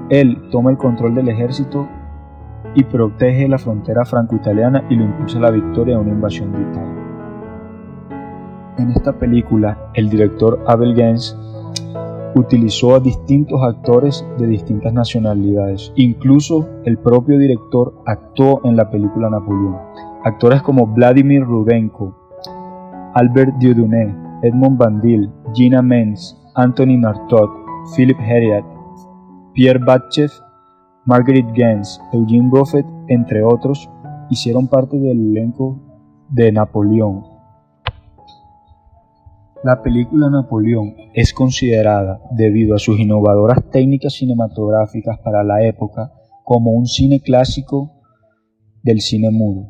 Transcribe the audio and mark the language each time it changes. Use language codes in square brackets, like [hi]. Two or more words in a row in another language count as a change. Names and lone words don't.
[es] Él toma el control del ejército y protege la frontera franco-italiana y lo impulsa a la victoria en una invasión de Italia. En esta película, el director Abel Gance utilizó a distintos actores de distintas nacionalidades. Incluso el propio director actuó en la película Napoleón. Actores como Vladimir Rudenko, Albert Dieudonné, Edmond Bandil, Gina Menz, Anthony Martot, Philippe Heriat, Pierre Batchev, Marguerite Gance, Eugene Buffet, entre otros, hicieron parte del elenco de Napoleón. La película Napoleón es considerada, debido a sus innovadoras técnicas cinematográficas para la época, como un cine clásico del cine mudo.